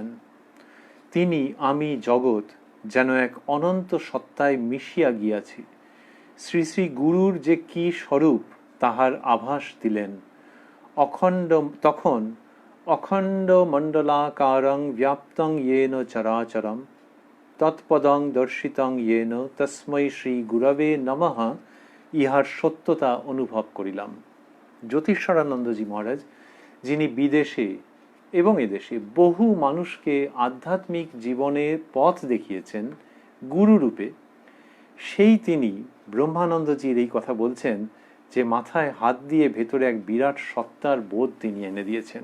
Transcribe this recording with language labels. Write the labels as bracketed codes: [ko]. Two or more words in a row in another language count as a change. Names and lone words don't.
[bn] তিনি, আমি, জগৎ যেন এক অনন্ত সত্তায় মিশিয়া গিয়াছি। শ্রী শ্রী গুরুর যে কি স্বরূপ তাহার আভাস দিলেন। [sa] তখন অখণ্ড মণ্ডলাকারং ব্যাপ্তং येन চরাচরম তৎপদং দর্শিতং येन তস্मै শ্রী গুরবে নমঃ [bn] ইহার সত্যতা অনুভব করিলাম। জ্যোতিষ্বরানন্দজি মহারাজ, যিনি বিদেশে এবং এদেশে বহু মানুষকে আধ্যাত্মিক জীবনের পথ দেখিয়েছেন গুরুরূপে, সেই তিনি ব্রহ্মানন্দজির এই কথা বলছেন যে মাথায় হাত দিয়ে ভেতরে এক বিরাট সত্তার বোধ তিনি এনে দিয়েছেন।